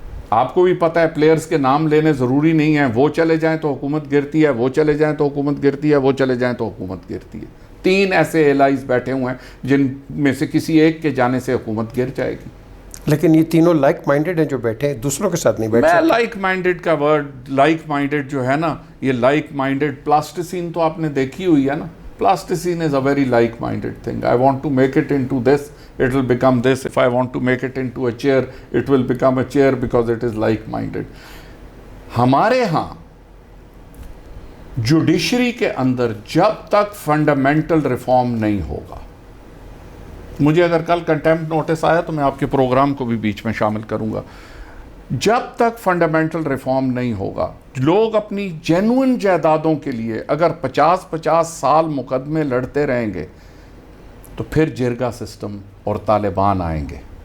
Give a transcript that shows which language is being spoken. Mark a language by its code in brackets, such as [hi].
[ur] آپ کو بھی پتہ ہے پلیئرز کے نام لینے ضروری نہیں ہیں, وہ چلے جائیں تو حکومت گرتی ہے, وہ چلے جائیں تو حکومت گرتی ہے, وہ چلے جائیں تو حکومت گرتی ہے. 3 ایسے ایلائز بیٹھے ہوئے ہیں جن میں سے کسی ایک کے جانے سے حکومت گر جائے گی. لیکن یہ تینوں لائک مائنڈڈ ہیں جو بیٹھے ہیں, دوسروں کے ساتھ نہیں بیٹھے. میں لائک مائنڈڈ کا ورڈ, لائک مائنڈڈ جو ہے نا, یہ لائک مائنڈڈ پلاسٹیسین تو آپ نے دیکھی ہوئی ہے نا. [en] Plasticine is a very like-minded thing. I want to make it into this, it will become this. If I want to make it into a chair, it will become a chair because it is like-minded. [ur] ہمارے ہاں judiciary کے اندر جب تک fundamental reform نہیں ہوگا, مجھے اگر کل کنٹیمپٹ نوٹس آیا تو میں آپ کے پروگرام کو بھی بیچ میں شامل کروں گا, جب تک فنڈامنٹل ریفارم نہیں ہوگا, لوگ اپنی جینوئن جائیدادوں کے لیے اگر 50 سال مقدمے لڑتے رہیں گے تو پھر جرگا سسٹم اور طالبان آئیں گے.